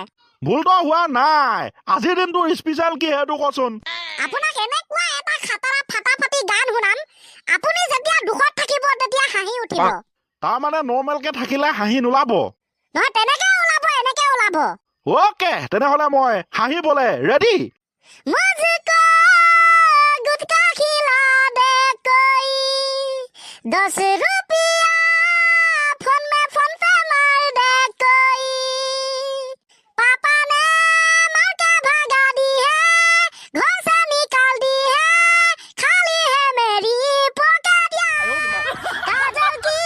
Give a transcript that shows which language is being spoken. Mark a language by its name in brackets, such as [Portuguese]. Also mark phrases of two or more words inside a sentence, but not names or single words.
[Assamese] ভুলটো হোৱা নাই আজিৰ দিনটো স্পেচিয়েল কি সেইটো কচোন আপোনাক এনেকুৱা এটা খাটাৰা ফাটাফাটি গান শুনাম আপুনি যেতিয়া দুখত থাকিব তেতিয়া হাঁহি উঠিব তাৰমানে নৰ্মেলকে থাকিলে হাঁহি নোলাব নহয় তেনেকে ওলাব ওকে তেনেহলে মই হাঁহিবলে ৰেডি [Hindi] मुझको गुटखा खिला दे कोई 10 रुपया फोन पे मार दे कोई पापा ने मार के भगा दी है घर से निकाल दी है खाली है मेरी पॉकेट काजल की